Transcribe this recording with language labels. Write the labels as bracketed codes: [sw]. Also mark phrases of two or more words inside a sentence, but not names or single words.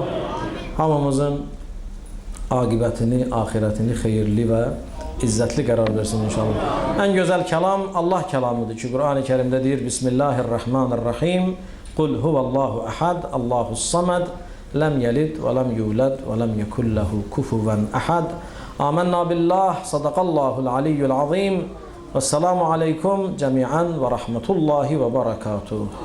[az] Hamımızın aqibətini, axirətini xeyirli və izzətli qərar versin inşallah. Ən gözəl kəlam Allah kəlamıdır ki, Qur'an-ı Kərimdə deyir, [ar] بسم الله الرحمن الرحيم قل هو الله أحد الله الصمد لم يلد ولم يولد ولم يكن له كفوا أحد. آمنا بالله صدق الله العلي العظيم. والسلام عليكم جميعا ورحمة الله وبركاته.